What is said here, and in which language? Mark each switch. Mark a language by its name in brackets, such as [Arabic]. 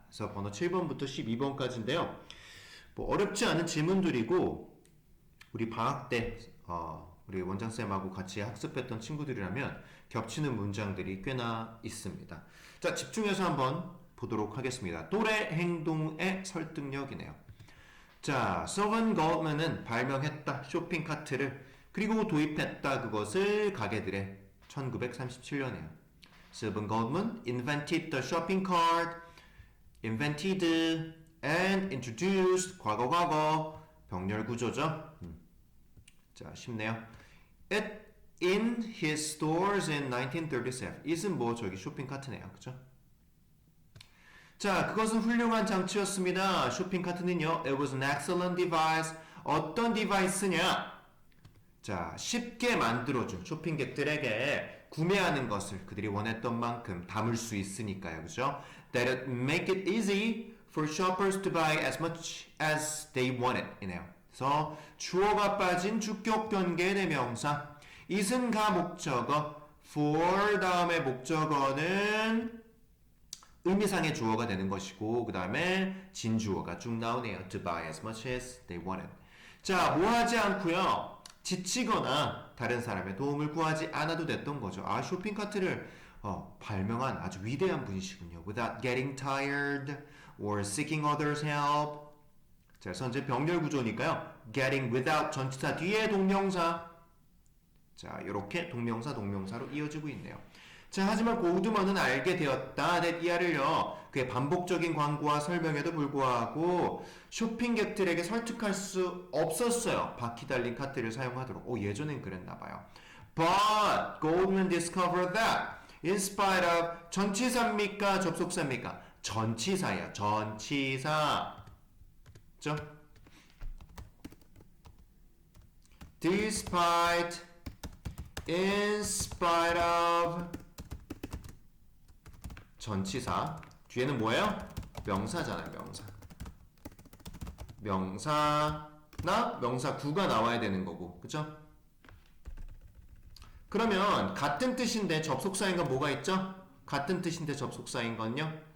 [Korean] 그래서 번호 7번부터 12번까지인데요. 뭐 어렵지 않은 질문들이고 우리 방학 때 우리 원장쌤하고 같이 학습했던 친구들이라면 겹치는 문장들이 꽤나 있습니다. 자, 집중해서 한번 보도록 하겠습니다. 또래 행동의 설득력이네요. 자, 서번 걸먼은 발명했다 쇼핑 카트를 그리고 도입했다 그것을 가게들의 1937년에요. [English] 서번 걸먼 invented the shopping cart, invented and introduced [Korean] 과거 병렬 구조죠. 자, 쉽네요. [English] It in his stores in 1937. [Korean] it은 뭐 저기 쇼핑 카트네요, 그죠? 자, 그것은 훌륭한 장치였습니다. 쇼핑 카트는요, [English] it was an excellent device. [Korean] 어떤 디바이스냐? 자, 쉽게 만들어준 쇼핑객들에게 구매하는 것을 그들이 원했던 만큼 담을 수 있으니까요, 그죠? [English] That it make it easy for shoppers to buy as much as they wanted. [Korean] 이네요. 그래서 주어가 빠진 주격 변개의 대명사. it은 가 목적어, for 다음에 목적어는 의미상의 주어가 되는 것이고 그 다음에 진주어가 쭉 나오네요. [English] To buy as much as they wanted. [Korean] 자, 뭐 하지 않고요. 지치거나 다른 사람의 도움을 구하지 않아도 됐던 거죠. 아, 쇼핑카트를 발명한 아주 위대한 분이시군요. [English] Without getting tired or seeking others' help. [Korean] 자, 현재 병렬 구조니까요. [English] Getting without [Korean] 전치사 뒤에 동명사. 자, 이렇게 동명사로 이어지고 있네요. 자, 하지만 고우드먼은 알게 되었다. that 이하를요. 그의 반복적인 광고와 설명에도 불구하고 쇼핑객들에게 설득할 수 없었어요. 바퀴 달린 카트를 사용하도록. 예전엔 그랬나봐요. [English] But Goldman discovered that in spite of [Korean] 전치사입니까? 접속사입니까? 전치사예요. 전치사. 그죠? [English] Despite, in spite of [Korean] 전치사 뒤에는 뭐예요? 명사잖아요. 명사나 명사구가 나와야 되는 거고, 그쵸? 그러면 같은 뜻인데 접속사인 건 뭐가 있죠? 같은 뜻인데 접속사인 건요?